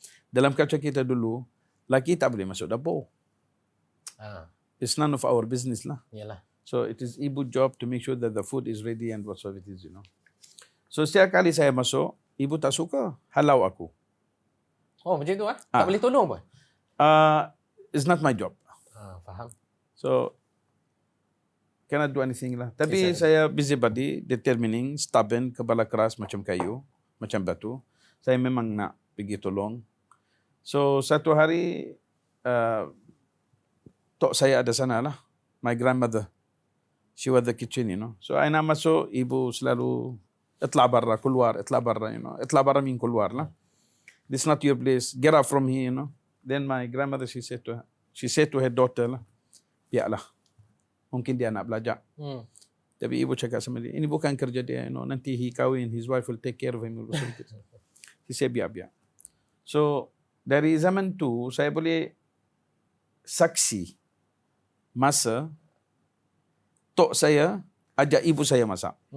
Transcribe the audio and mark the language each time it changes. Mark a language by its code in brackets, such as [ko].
[ms] Dalam culture kita dulu, lelaki tak boleh masuk dapur. [en] It's none of our business lah. [ms] Yalah. [en] So it is ibu job to make sure that the food is ready and whatsoever it is, you know. [ms] So setiap kali saya masuk, ibu tak suka, halau aku. Oh, macam tu Tak boleh tolong pun? [en] It's not my job. [ms] Faham. [en] So cannot do anything lah. [ms] Tapi saya [en] busybody, determining, stubborn, [ms] kepala keras macam kayu, macam batu. Saya memang nak pergi tolong. So satu hari, tok saya ada sana lah. [en] My grandmother. She was the kitchen, you know. So I [ms] nak masuk, ibu selalu [ar] itla barra, [en] keluar, itla barra, you know. [ar] Itla barra [en] mean [ms] keluar lah. [en] This is not your place. Get out from here, you know. Then my grandmother, she said to her daughter lah, [ms] biarlah. Mungkin dia nak belajar. Tapi ibu cakap sama dia, ini bukan kerja dia, [en] you know. [ms] Nanti he kahwin, [en] his wife will take care of him. He said, [ms] biar. So, dari zaman tu, saya boleh saksi masa tok saya ajak ibu saya masak.